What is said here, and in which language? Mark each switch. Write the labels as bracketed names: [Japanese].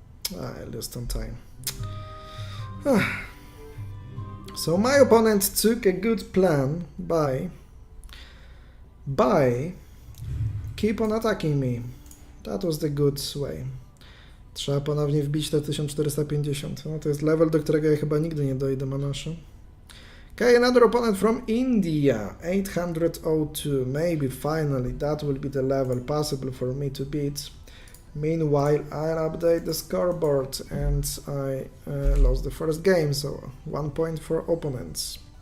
[English] I lost on time. So my opponent took a good plan by keep on attacking me. That was the good way. [Polish] Trzeba ponownie wbić te 1450. No to jest level, do którego ja chyba nigdy nie dojdę, Manaszu. [English] Okay, another opponent from India, 802. Maybe finally that will be the level possible for me to beat Meanwhile, I'll update the scoreboard and I lost the first game, so 1 point for opponents.